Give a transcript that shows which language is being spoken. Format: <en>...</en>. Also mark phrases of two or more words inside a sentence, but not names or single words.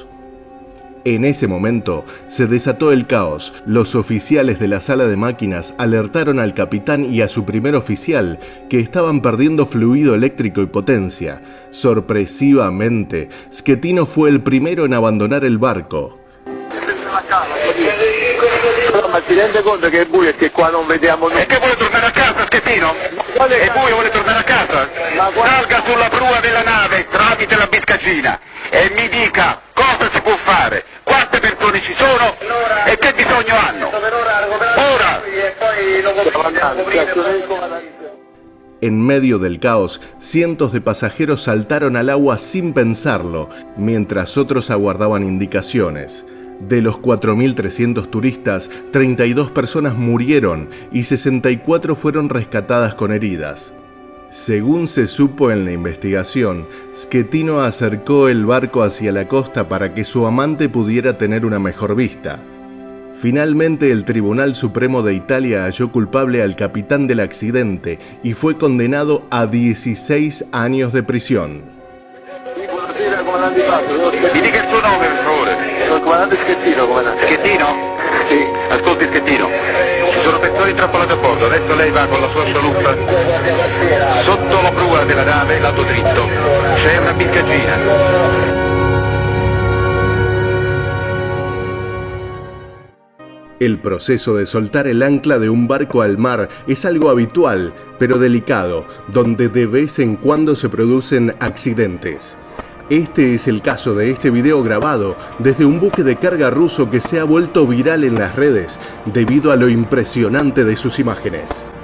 <es>En ese momento se desató el caos. Los oficiales de la sala de máquinas alertaron al capitán y a su primer oficial que estaban perdiendo fluido eléctrico y potencia. Sorpresivamente, Schettino fue el primero en abandonar el barco.</es> <it>Ma ti rende conto che è buio e che qua non vediamo nulla? E che vuole tornare a casa, Schettino? È buio, vuole tornare a casa? Salga sulla prua della nave tramite la biscacina e mi dica cosa si può fare, quante persone ci sono e che bisogno hanno. Ora!</it> <es>En medio del caos, cientos de pasajeros saltaron al agua sin pensarlo, mientras otros aguardaban indicaciones. De los 4.300 turistas, 32 personas murieron y 64 fueron rescatadas con heridas. Según se supo en la investigación, Schettino acercó el barco hacia la costa para que su amante pudiera tener una mejor vista. Finalmente, el Tribunal Supremo de Italia halló culpable al capitán del accidente y fue condenado a 16 años de prisión.</es> <it>Mi dica il suo nome, per favore. Sono il comandante Schettino, comandante. Schettino? Sì. Ascolti, Schettino. Ci sono persone intrappolate a bordo. Adesso lei va con la sua scialuppa sotto la prua della nave, lato dritto. C'è una biscacina.</it> <es>El proceso de soltar el ancla de un barco al mar es algo habitual, pero delicado, donde de vez en cuando se producen accidentes. Este es el caso de este video grabado desde un buque de carga ruso que se ha vuelto viral en las redes debido a lo impresionante de sus imágenes.</es>